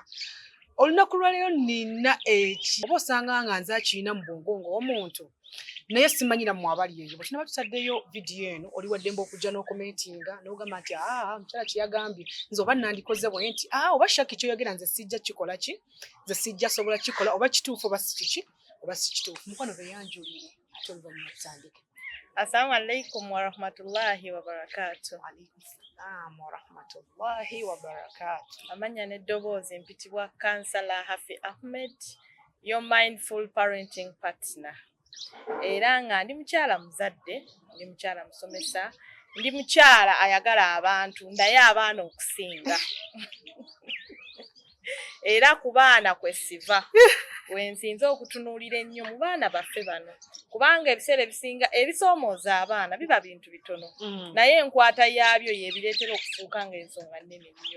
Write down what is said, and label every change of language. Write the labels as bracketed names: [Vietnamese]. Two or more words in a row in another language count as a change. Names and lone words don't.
[Ganda] Olunaku lwaleero nina oba osanga nga nze akirina mu bwongo ng'omuntu naye simanyira mu abali eyo. Bwe tunaba tutaddeyo vidiyo eno oli waddembe okujja n'okomentinga n'ogamba nti omukyala kye yagambye nze oba nandikoze bwe nti oba Shaki kyoyogera nze sijja kikola ki, nze sijja sobola kikola oba kituufu oba si kiki oba si kituufu. Mukwano beyanjulire ate oluvannyuma tutandike. [Arabic] السلام عليكم ورحمة الله وبركاته. عليكم السلام ورحمة الله وبركاته. [Ganda] Amanya n'eddoboozi mpitibwa Kansala Hafi Ahmed, [English] your mindful parenting partner. [Ganda] Era nga ndi mukyala muzadde, ndi mukyala musomesa, ndi mukyala ayagala abantu, ndaye abaana okusinga. Era ku baana kwesiva wensinze okutunuulira ennyo mu baana baffe bano kubanga ebiseera ebisinga ebisoomooza abaana biba bintu bitono naye enkwata yaabyo yeebireetera okufuuka ng'ensonga nnene nnyo.